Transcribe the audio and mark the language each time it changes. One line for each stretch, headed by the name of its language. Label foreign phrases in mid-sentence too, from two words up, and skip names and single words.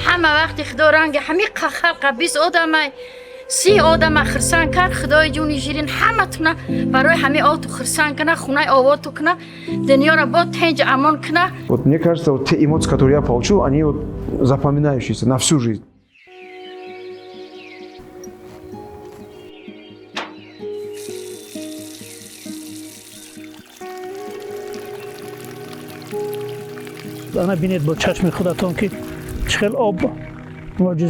Russian: Вот мне кажется, вот те эмоции, которые я получил, они вот запоминающиеся на всю жизнь.
Tajik: ана бинед бо чашми худатон ки чӣ хел об мӯъҷиза